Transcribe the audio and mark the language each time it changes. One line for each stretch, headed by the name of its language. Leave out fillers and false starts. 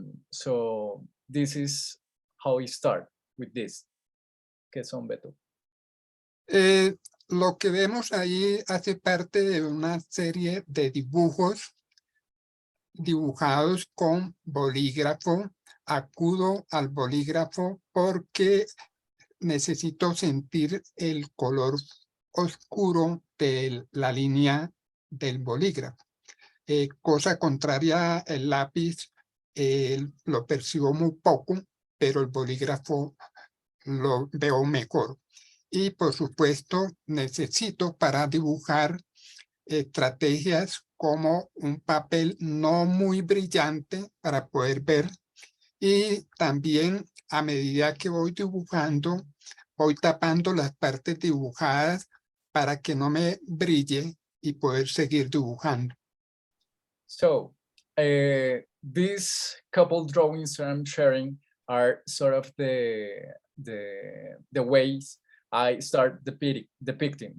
English: So this is how we start with this.
Spanish: ¿Qué son, Beto? Lo que vemos ahí hace parte de una serie de dibujos dibujados con bolígrafo. Acudo al bolígrafo porque necesito sentir el color oscuro de la línea del bolígrafo. Cosa contraria, el lápiz lo percibo muy poco, pero el bolígrafo lo veo mejor. Y por supuesto necesito para dibujar estrategias como un papel no muy brillante para poder ver, y también a medida que voy dibujando voy tapando las partes dibujadas para que no me brille y poder seguir dibujando.
English: So these couple drawings that I'm sharing are sort of the ways I start depicting.